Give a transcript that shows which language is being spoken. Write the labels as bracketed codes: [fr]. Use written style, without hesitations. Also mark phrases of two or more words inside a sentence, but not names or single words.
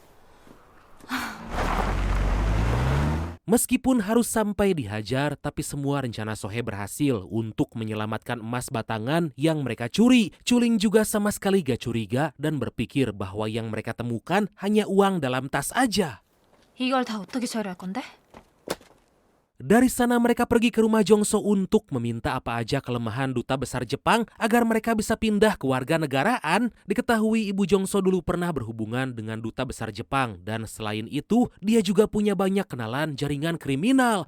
[id] Meskipun harus sampai dihajar, tapi semua rencana Sohee berhasil untuk menyelamatkan emas batangan yang mereka curi. Chuling juga sama sekali gak curiga dan berpikir bahwa yang mereka temukan hanya uang dalam tas aja. [ko] 이걸 다 어떻게 처리할 건데? [id] Dari sana mereka pergi ke rumah Jongso untuk meminta apa aja kelemahan duta besar Jepang agar mereka bisa pindah ke warga negaraan. Diketahui ibu Jongso dulu pernah berhubungan dengan duta besar Jepang dan selain itu dia juga punya banyak kenalan jaringan kriminal.